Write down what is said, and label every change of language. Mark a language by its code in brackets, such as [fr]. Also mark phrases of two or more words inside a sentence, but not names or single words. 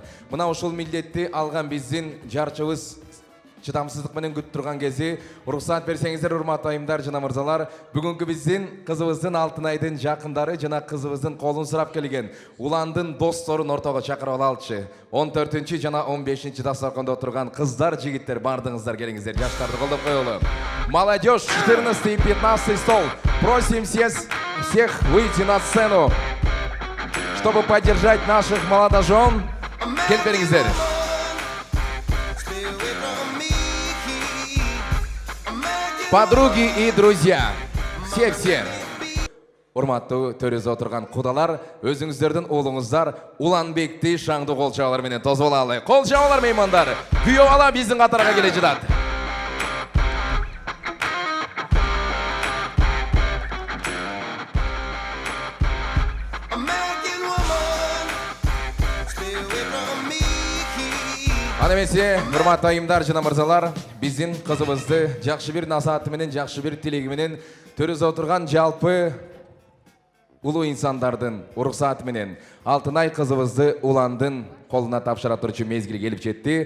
[ky] Мына ушул милдетти алган биздин жарчыбыз чыдамсыздык менен күтүп турган кези, уруксат берсеңиздер урматтуу айымдар жана мырзалар, бүгүнкү биздин кызыбыздын Алтын айдын жакындары жана кызыбыздын колун сурап келген уландын досторун ортого чакырып алалычы. 14 жана 15 дасторкондо отурган кыздар, жигиттер, бардыңыздар, келиңиздер, жаштарды колдоп коелу. [ru] Молодежь, 14 и 15 стол. Просим всех выйти на сцену, чтобы поддержать наших молодожен. Келиңиздер. Подруги и друзья, все. [ky] Урматтуу төрүбүздө отурган кудалар, өзүңүздөрдүн уулуңуздар Уланбекти шаңдуу кол чабалар менен тосуп алалы. Кол чабалар меймандар. Күйөө бала биздин катарга келе жатат. Аны эмесе, урматтуу айымдар жана мырзалар, биздин кызыбызды жакшы бир насааты менен, жакшы бир тилеги менен төрүбүздө отурган жалпы улуу инсандардын уруксааты менен Алтын ай кызыбызды Уландын колуна тапшыра турчу мезгил келип жетти.